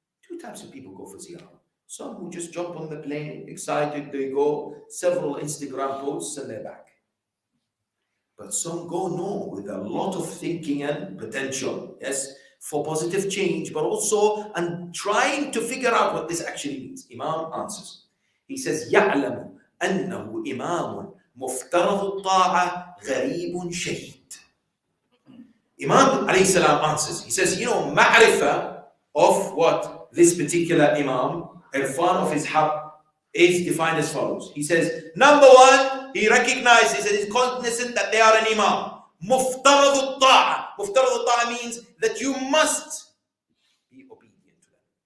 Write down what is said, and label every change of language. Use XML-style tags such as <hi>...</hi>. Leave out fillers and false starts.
<en>Two types of people go for ziyarah. Some who just jump on the plane, excited, they go, several Instagram posts and they're back. But some go no, with a lot of thinking and potential, yes, for positive change, but also and trying to figure out what this actually means. Imam answers. He says,</en> <ar>يَعْلَمُ أَنَّهُ إِمَامٌ مُفْتَرَضُ الطَّاعَةِ غَرِيبٌ شَهِيدٌ.</ar> <en>Imam alayhi salam answers. He says, you know, ma'rifah of what this particular Imam, irfan of his haqq, is defined as follows. He says, number one, he recognizes and is cognizant that they are an Imam.</en> <ar>مُفْتَرَضُ الطَّاعَةِ. مُفْتَرَضُ الطَّاعَةِ</ar> <en>means that you must be obedient to them.</en>